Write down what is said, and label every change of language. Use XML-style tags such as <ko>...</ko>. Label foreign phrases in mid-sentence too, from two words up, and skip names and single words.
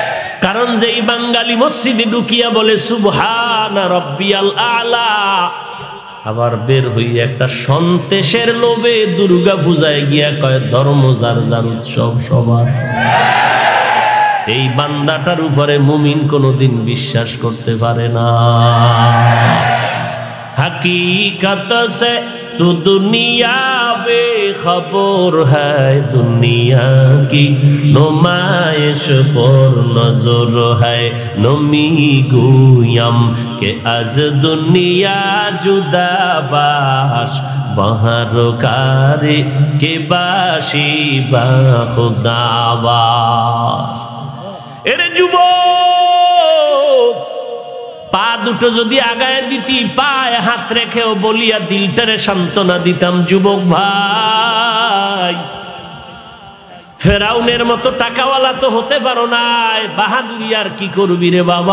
<bn>কারণ এখন যেই বাঙালি মসজিদে ঢুকিয়া বলে</bn> <ar>سبحان ربي الأعلى,</ar> <bn>আবার বের হইয়া একটা সন্তেষের লোভে দুর্গা পূজায় গিয়া কয় ধর্ম যার যার উৎসব সবার। এই বান্দাটার উপরে মুমিন কোনোদিন বিশ্বাস করতে পারে না।</bn> <hi>हकीकत से तो दुनिया बेखबर है, दुनिया की नुमाइश पर नजर है।</hi> <fa>نمی گویم که از دنیا جدا باش، به هر کاری که باشی با خدا باش.</fa> <bn>एरे যুবক, পা দুটো যদি আগায় দিতি, পায়ে হাত রেখেও বলিয়া দিলটারে সান্ত্বনা দিতাম, যুবক ভাই ফেরাউনের মতো টাকাওয়ালা তো হতে পারো নাই, বাহাদুরি আর কি করবি রে বাবা।</bn>